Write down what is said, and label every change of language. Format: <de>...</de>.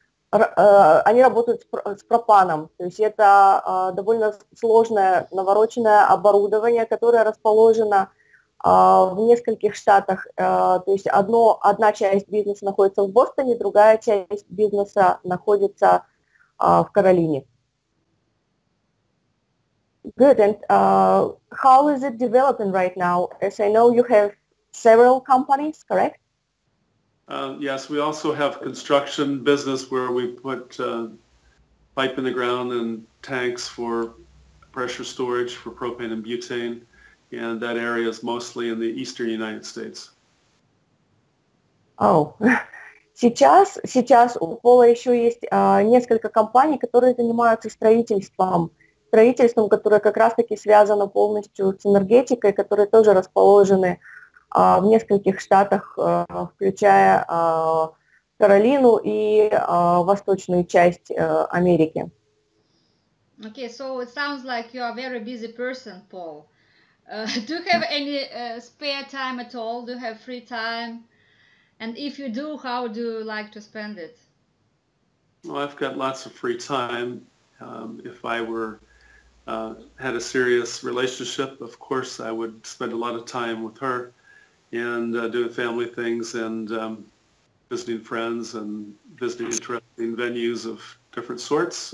<ru>Они работают с пропаном. То есть это довольно сложное, навороченное оборудование, которое расположено в нескольких штатах. То есть одна часть бизнеса находится в Бостоне, другая часть бизнеса находится в Каролине.</ru> <en>Good. And how is it developing right now? As I know, you have several companies, correct? Yes, we also have construction business where we put pipe in the ground and tanks for pressure storage for propane and butane, and that area is mostly in the eastern United States. Oh.</en> <ru>Сейчас у Пола еще есть несколько компаний, которые занимаются строительством, которое как раз-таки связано полностью с энергетикой, которые тоже расположены в нескольких штатах, включая Каролину и восточную часть Америки.</ru> <en>Okay, so it sounds like you are a very busy person, Paul. Do you have any spare time at all? Do you have free time? And if you do, how do you like to spend it? Well, I've got lots of free time. If I had a serious relationship, of course, I would spend a lot of time with her and doing family things and visiting friends and visiting interesting venues of different sorts.</en>